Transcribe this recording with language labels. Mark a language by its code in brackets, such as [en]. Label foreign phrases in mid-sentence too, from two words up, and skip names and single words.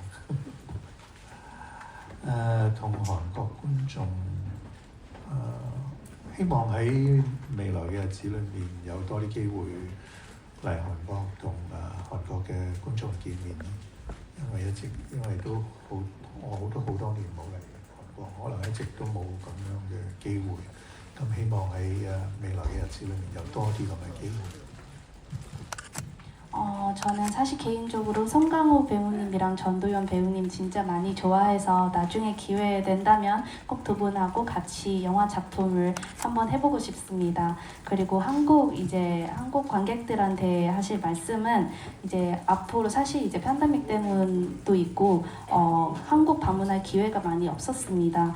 [yue] 同韓國觀眾希望喺未來嘅日子裏面有多啲機會嚟韓國同韓國嘅觀眾見面，因為都我都好多年冇嚟韓國，可能一直都冇咁樣嘅機會，咁希望喺未來嘅日子裏面有多啲咁嘅機會。 [ko] 저는 사실 개인적으로 송강호 배우님이랑 전도연 배우님 진짜 많이 좋아해서 나중에 기회 된다면 꼭 두 분하고 같이 영화 작품을 한번 해보고 싶습니다. 그리고 한국 관객들한테 하실 말씀은 이제 앞으로 사실 이제 팬데믹 때문도 있고 한국 방문할 기회가 많이 없었습니다.